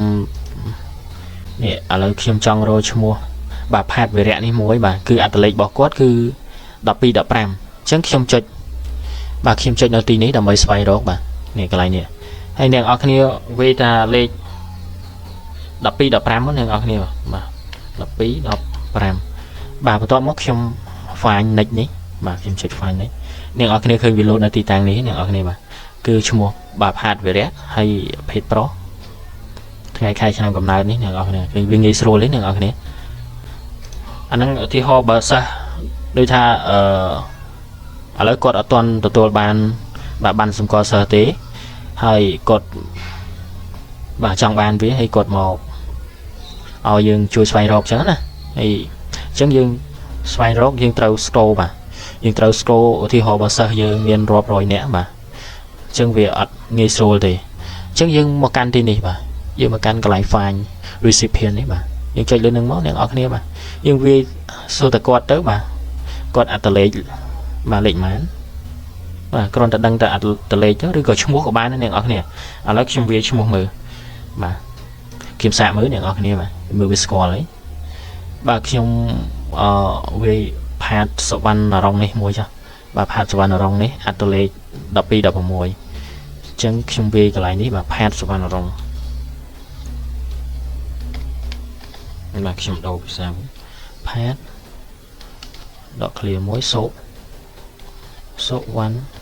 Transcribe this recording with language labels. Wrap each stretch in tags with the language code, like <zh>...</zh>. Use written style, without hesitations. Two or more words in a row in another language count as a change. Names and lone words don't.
<km>ចង់រកឈ្មោះបាទផាតវិរៈនេះមួយបាទគឺអត្តលេខរបស់គាត់គឺ12 15អញ្ចឹងខ្ញុំចុចបាទខ្ញុំចុចនៅទីនេះដើម្បីស្វែងរកបាទនេះកន្លែងនេះហើយអ្នកនរគ្នាវេតាលេខ12 15មកអ្នកនរគ្នាបាទ12 15បាទបន្ទាប់មកខ្ញុំ</km> <en>find next</en> <km>នេះបាទខ្ញុំចុច</km> <en>find next</en> <km>អ្នកនរគ្នាឃើញវាលោតនៅទី តាំងនេះអ្នកនរគ្នាបាទគឺឈ្មោះបាទផាតវិរៈហើយភេទប្រុសថ្ងៃខែឆ្នាំកំណើតនេះអ្នកនរគ្នាគឺវាងាយស្រួលទេអ្នកនរគ្នាអាហ្នឹងឧទាហរណ៍បើសិស្សដូចថាឥឡូវគាត់អត់ទាន់ទទួលបានបាទបានសម្គាល់សិស្សទេហើយគាត់បាទ ចង់បានវាហើយគាត់មកឲ្យយើងជួយស្វែងរកអញ្ចឹងណាហើយអញ្ចឹងយើងស្វែងរកយើងត្រូវ scroll បាទយើងត្រូវ scroll ឧទាហរណ៍បើសិស្សយើងមានរាប់រយនាក់បាទអញ្ចឹង វាអត់ងាយស្រួលទេអញ្ចឹងយើងមកកាន់ទីនេះបាទយើងមកកាន់កន្លែង</km> <en>find recipient</en> <km>នេះបាទយើងចុចលើនឹងមកអ្នកនរគ្នាបាទ យើងវាសួរតែគាត់ទៅបាទគាត់អត្តលេខបាទលេខម៉ានបាទគ្រាន់តែដឹងតែអត្តលេខទៅឬក៏ ឈ្មោះក៏បានដែរអ្នកនរគ្នាឥឡូវខ្ញុំវាឈ្មោះមើលបាទខ្ញុំសាកមើលអ្នកនរគ្នាបាទមើលវាស្គាល់ហើយបាទខ្ញុំវាផាតសវណ្ណរងនេះមួយចាបាទផាតសវណ្ណរងនេះអត្តលេខ12 16អញ្ចឹងខ្ញុំវាកន្លែងនេះបាទផាតសវណ្ណរងបាទខ្ញុំដូរភាសាផាតដក clear មួយសូវ៉ាន់</km>